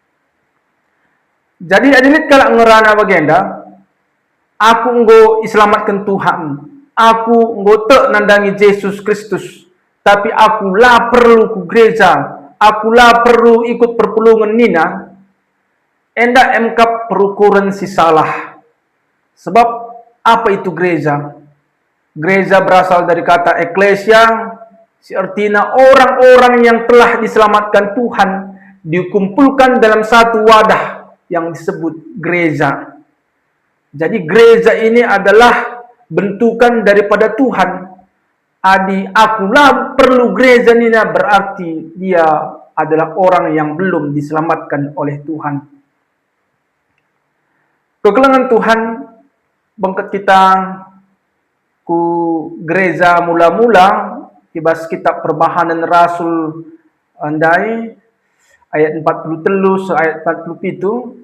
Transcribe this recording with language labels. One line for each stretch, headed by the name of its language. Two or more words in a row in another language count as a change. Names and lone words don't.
Batak Karo: Jadi adilit kalau ngerana bagenda, aku enggo iselamatkan Tuhan, aku enggo tek nandangi Yesus Kristus, tapi aku lah perlu ku gereja, aku lah perlu ikut perpulungan nina. Enda emkap perukuran si salah.
Indonesian: Sebab apa itu gereja? Gereja berasal dari kata eklesia,
Batak Karo: si artinya
Indonesian: orang-orang yang telah diselamatkan Tuhan dikumpulkan dalam satu wadah yang disebut gereja. Jadi gereja ini adalah bentukan daripada Tuhan.
Batak Karo: Adi akulah perlu gereja nina
Indonesian: berarti dia adalah orang yang belum diselamatkan oleh Tuhan.
Batak Karo: Kekelangan Tuhan bangkat kita ku gereja mula-mula ibas kitab perbahanan Rasul andai ayat 43 ayat 47.